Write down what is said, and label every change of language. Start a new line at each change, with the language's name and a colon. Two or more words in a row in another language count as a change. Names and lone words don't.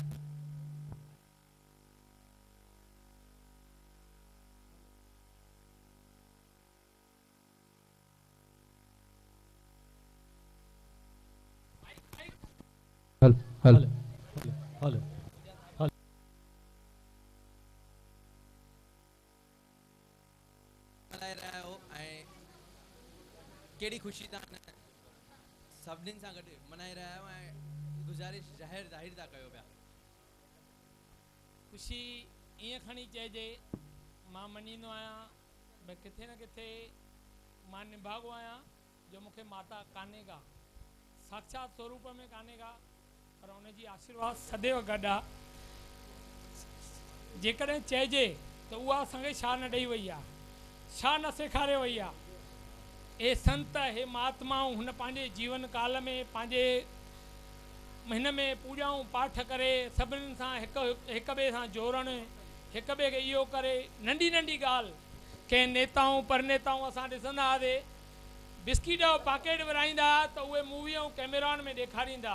Sindhi: हल केड़ी खुशी तव्हां सभिनीनि सां गॾु मनाए रहिया आहियो ऐं गुज़ारिश ज़ाहिर था कयो पिया। खुशी ईअं खणी चइजे मां मञींदो आहियां भई किथे न किथे मां निभागो आहियां जो मूंखे माता कान्हे का साक्षात स्वरूप में कान्हे का पर उनजी आशीर्वाद सदैव गॾु आहे। जेकॾहिं चइजे त उहा असांखे छा न ॾेई वई आहे छा न सेखारे वई आहे। हे संत हे महात्माऊं हुन पंहिंजे जीवन काल में पंहिंजे हिन में पूॼाऊं पाठ करे सभिनीनि सां हिक ॿिए सां जोड़णु हिक ॿिए खे इहो करे नंढी नंढी ॻाल्हि कंहिं नेताऊं परनेताऊं असां ॾिसंदा हुआसीं बिस्किट जो पैकेट विराईंदा त उहे मूवी ऐं कैमराउनि में ॾेखारींदा।